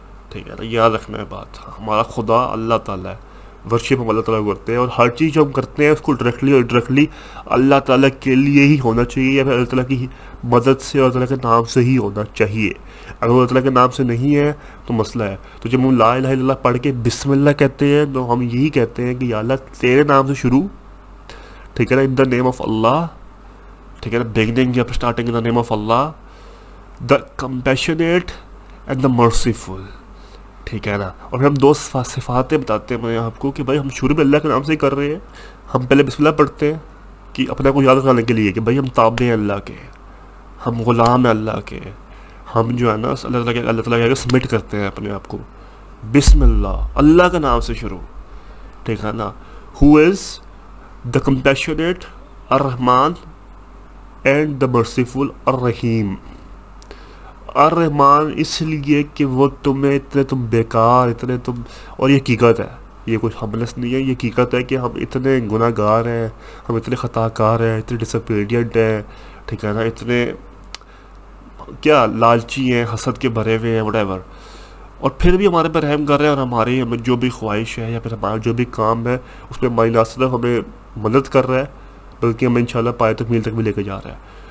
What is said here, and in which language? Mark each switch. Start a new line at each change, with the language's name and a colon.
Urdu: ٹھیک ہے نا، یاد رکھنا ہے بات، ہمارا خدا اللہ تعالیٰ ہے. ورشپ ہم اللہ تعالیٰ کو کرتے ہیں، اور ہر چیز جو ہم کرتے ہیں اس کو ڈائریکٹلی اور انڈائریکٹلی اللہ تعالیٰ کے لیے ہی ہونا چاہیے، یا پھر اللہ تعالیٰ کی مدد سے اور اللہ تعالیٰ کے نام سے ہی ہونا چاہیے. اگر وہ اللہ تعالیٰ کے نام سے نہیں ہے تو مسئلہ ہے. تو جب ہم لا الہ الا اللہ پڑھ کے بسم اللہ کہتے ہیں تو ہم یہی کہتے ہیں کہ یا اللہ تیرے نام سے شروع. ٹھیک ہے نا،
English: In the name of Allah.
Urdu: ٹھیک ہے نا،
English: Beginning یا starting in the name of Allah, the compassionate and the merciful.
Urdu: ٹھیک ہے نا، اور پھر ہم دو صفاتیں بتاتے ہیں میں آپ کو کہ بھائی ہم شروع میں اللہ کے نام سے ہی کر رہے ہیں. ہم پہلے بسم اللہ پڑھتے ہیں کہ اپنے کو یاد رکھنے کے لیے کہ بھائی ہم تابع ہیں اللہ کے، ہم غلام ہیں اللہ کے، ہم جو ہے نا اللہ تعالیٰ کے سبمٹ کرتے ہیں اپنے آپ کو. بسم اللہ، اللہ کے نام سے شروع. ٹھیک ہے نا،
English: Who is the compassionate الرحمن and the merciful الرحیم.
Urdu: الرحمن اس لیے کہ وہ تمہیں اتنے تم بیکار، اتنے تم، اور یہ حقیقت ہے، یہ کوئی ہملس نہیں ہے، یہ حقیقت ہے کہ ہم اتنے گناہ گار ہیں، ہم اتنے خطا کار ہیں، اتنے ڈسپیڈینٹ ہیں. ٹھیک ہے نا، اتنے کیا لالچی ہیں، حسد کے بھرے ہوئے ہیں، وٹ ایور، اور پھر بھی ہمارے پہ رحم کر رہے ہیں، اور ہماری جو بھی خواہش ہے یا پھر ہمارا جو بھی کام ہے اس میں ہماری نہ صرف ہمیں مدد کر رہا ہے بلکہ ہمیں انشاءاللہ پائے تک میل تک بھی لے کے جا رہا ہے.